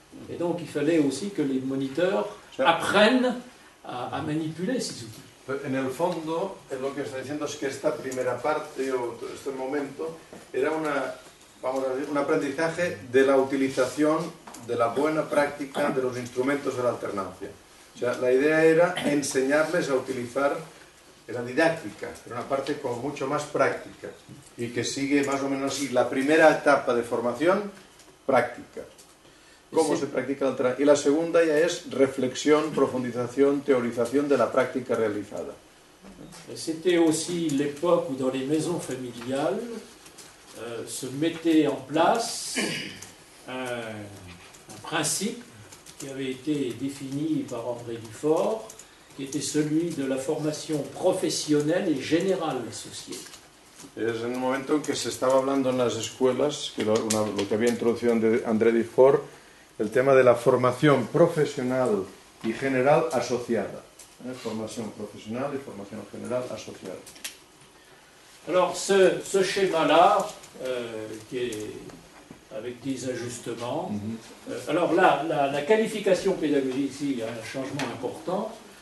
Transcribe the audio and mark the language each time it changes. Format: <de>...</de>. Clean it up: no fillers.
<fr>Et donc il fallait aussi que les moniteurs apprennent a manipuler ces outils.</fr> <es>En el fondo, lo que está diciendo es que esta primera parte, o este momento, era un aprendizaje de la utilización de la buena práctica de los instrumentos de la alternancia. O sea, la idea era enseñarles a utilizar la didáctica, era una parte como mucho más práctica, y que sigue más o menos así, la primera etapa de formación, práctica. ¿Cómo se practica y la segunda ya es reflexión, profundización, teorización de la práctica realizada?</es> <fr>C'était aussi l'époque où dans les maisons familiales se mettait en place un principe qui avait été défini par André Dufort, qui était celui de la formation professionnelle et générale associée.</fr> <es>Es en el momento en que se estaba hablando en las escuelas, que lo que había introducido André Dufort, el tema de la formación profesional y general asociada. Formación profesional y formación general asociada.</es> <fr>Alors ce schéma-là, qui est avec des ajustements, alors là, la qualification pédagogique, ici, il y a un changement important.</fr>